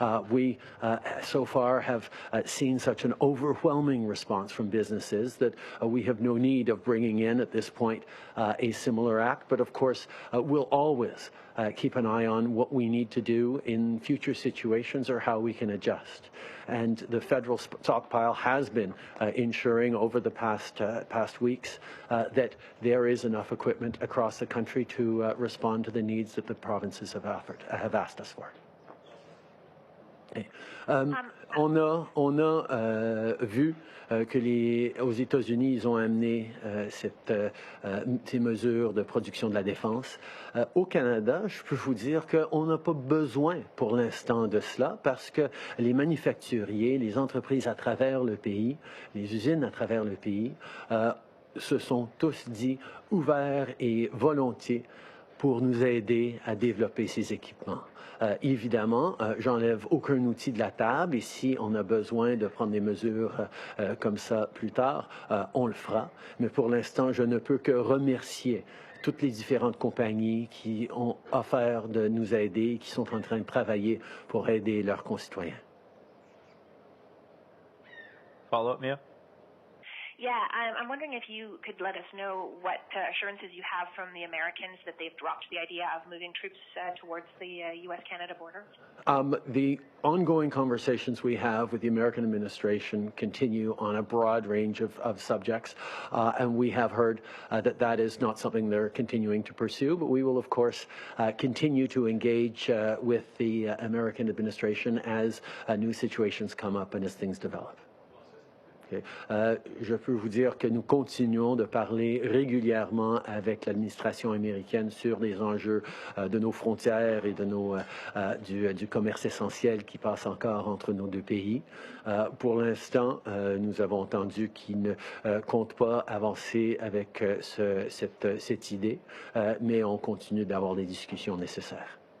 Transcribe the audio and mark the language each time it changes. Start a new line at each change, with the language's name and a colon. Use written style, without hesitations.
English: We so far have seen such an overwhelming response from businesses that we have no need of bringing in at this point a similar act, but of course we'll always keep an eye on what we need to do in future situations or how we can adjust. And the federal stockpile has been ensuring over the past weeks that there is enough equipment across the country to respond to the needs that the provinces have asked us for. Okay.
French: On a vu que aux États-Unis, ils ont amené ces mesures de production de la défense. Au Canada, je peux vous dire qu'on n'a pas besoin pour l'instant de cela parce que les manufacturiers, les entreprises à travers le pays, les usines à travers le pays, se sont tous dit ouverts et volontiers pour nous aider à développer ces équipements. Évidemment, j'enlève aucun outil de la table et si on a besoin de prendre des mesures comme ça plus tard, on le fera. Mais pour l'instant, je ne peux que remercier toutes les différentes compagnies qui ont offert de nous aider et qui sont en train de travailler pour aider leurs concitoyens.
English: Follow-up, Mia? Yeah, I'm wondering if you could let us know what assurances you have from the Americans that they've dropped the idea of moving troops towards the U.S.-Canada border? The ongoing conversations we have with the American administration continue on a broad range of subjects, and we have heard that is not something they're continuing to pursue, but we will, of course, continue to engage with the American administration as new situations come up and as things develop. Okay.
French: Je peux vous dire que nous continuons de parler régulièrement avec l'administration américaine sur les enjeux de nos frontières et de du commerce essentiel qui passe encore entre nos deux pays. Pour l'instant, nous avons entendu qu'ils ne comptent pas avancer avec cette idée, mais on continue d'avoir les discussions nécessaires.